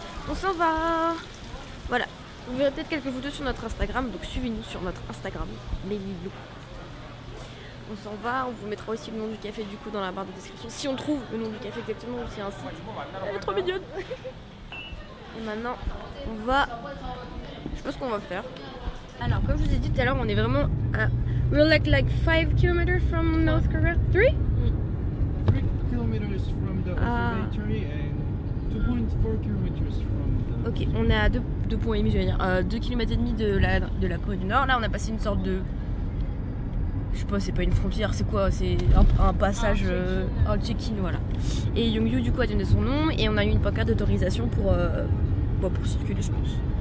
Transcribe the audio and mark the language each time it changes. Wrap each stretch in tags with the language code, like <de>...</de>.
<fr>on s'en va. Voilà, vous verrez peut-être quelques photos sur notre Instagram, donc suivez-nous sur notre Instagram, Melilou. On s'en va, on vous mettra aussi le nom du café du coup dans la barre de description. Si on trouve le nom du café exactement, ou s'il y a un site. Elle est trop mignonne. Et maintenant, on va... Je sais pas ce qu'on va faire. Alors, comme je vous ai dit tout à l'heure, on est vraiment à...</fr> <en>We're like 5 km from North Korea. 3? 3 kilometers from the observatory and 2.4 kilometers from the...</en> <fr>Ok, on est à 2,5 points, je vais dire, 2 km et demi de la Corée du Nord. Là, on a passé une sorte de... Je sais pas, c'est pas une frontière, c'est quoi? C'est un passage, un check-in, voilà. Et Youngju, du coup, a donné son nom et on a eu une pancarte d'autorisation pour circuler, je pense.</fr>